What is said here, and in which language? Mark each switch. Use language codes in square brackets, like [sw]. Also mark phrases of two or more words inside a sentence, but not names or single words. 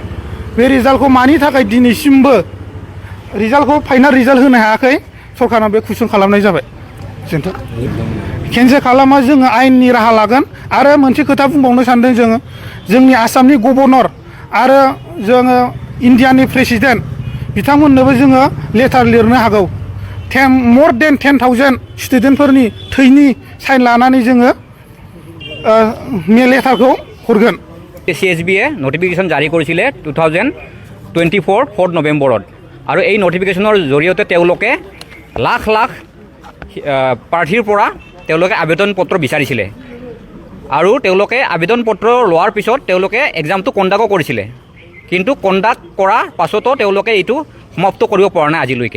[brx] बे रिजाल्टखौ मानि थाखाय दिनैसिमबो रिजाल्टखौ फाइनाल रिजाल्ट होनो हायाखै, सरकारा बे कुइसन खालामनाय जाबाय। केनसेल खालामा जोङो आयेननि राहा लागोन। आरो मोनसे खोथा बुंबावनो सानदों जोङो, जोंनि आसामनि गभर्नर आरो जोङो इन्डियानि प्रेसिडेन्ट बिथांमोननोबो जोङो लेटार लिरनो हागौ। [en] more than [brx] 10,000 स्टुडेन्टफोरनि थैनि साइन लानानै जोङो लेटारखौ हरगोन। [as] CSBয়ে নটিফিকেশ্যন জাৰি কৰিছিলে 2024 4 নৱেম্বৰত। আৰু এই নটিফিকেশ্যনৰ জৰিয়তে তেওঁলোকে লাখ লাখ প্ৰাৰ্থীৰ পৰা তেওঁলোকে আবেদন পত্ৰ বিচাৰিছিলে। আৰু তেওঁলোকে আবেদন পত্ৰ লোৱাৰ পিছত তেওঁলোকে এক্সামটো কণ্ডাক্টো কৰিছিলে, কিন্তু কণ্ডাক্ট কৰাৰ পাছতো তেওঁলোকে এইটো সমাপ্ত কৰিব পৰা নাই আজিলৈকে।